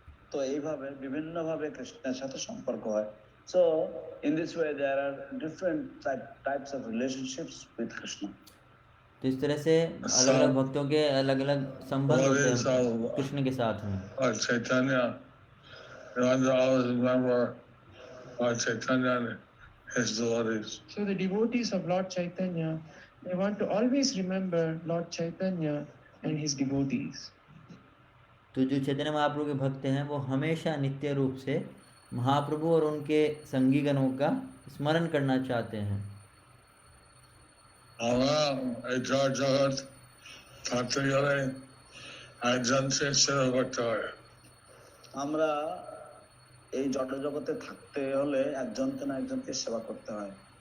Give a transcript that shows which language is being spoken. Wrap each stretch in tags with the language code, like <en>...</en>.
<bn>তো এইভাবে বিভিন্ন ভাবে কৃষ্ণের সাথে সম্পর্ক হয়।</bn> <en>So in this way there are different types of relationships with Krishna.</en> <hi>तो इस तरह से अलग अलग भक्तों के अलग अलग संबंध होते हैं कृष्ण के साथ में।</hi> <en>Lord Chaitanya, you want to always remember Lord Chaitanya and his devotees. So the devotees of Lord Chaitanya, they want to always remember Lord Chaitanya and his devotees.</en> <hi>तो जो चैतन्य महाप्रभु के भक्त हैं वो हमेशा नित्य रूप से महाप्रभु और उनके संगीगणों का स्मरण करना चाहते हैं।</hi> <bn>আমরা এই জগৎ থাকতে গেলে একজনকে সেবা করতে হয়। আমরা এই জড় জগতে থাকতে হলে একজনকে না একজনকে সেবা করতে হয়।</bn>